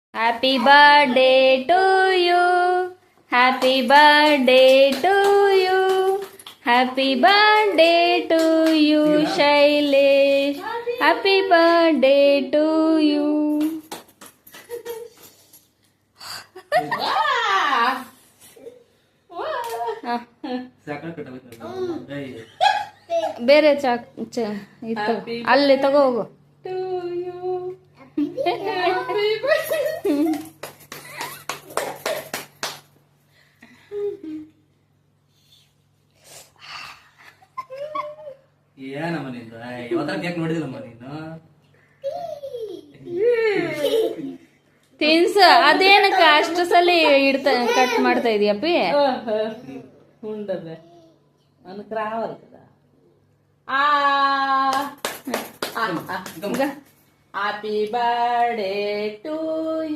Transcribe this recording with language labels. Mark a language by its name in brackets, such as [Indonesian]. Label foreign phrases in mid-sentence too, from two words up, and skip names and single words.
[English] Happy birthday to you. Happy birthday to you. Happy birthday to you, Shailesh. Happy birthday to you. [Kannada] ಬೇರೆ ಇತ್ತು ಅಲ್ಲಿ ತಗೋ ಹೋಗು. ಏನಮ್ಮ ನಿಂದು ಇವತ್ತ ಕೇಕ್ ನೋಡಿದಿಲ್ಲಮ್ಮ ನೀನು ತಿನ್ಸ ಅದೇನಕ್ಕ ಅಷ್ಟು ಸಲ ಕಟ್ ಮಾಡ್ತಾ ಇದೀಯಪ್ಪಿ. [Telugu] ఉండదు మనకు రావాలి కదా. [English] happy birthday to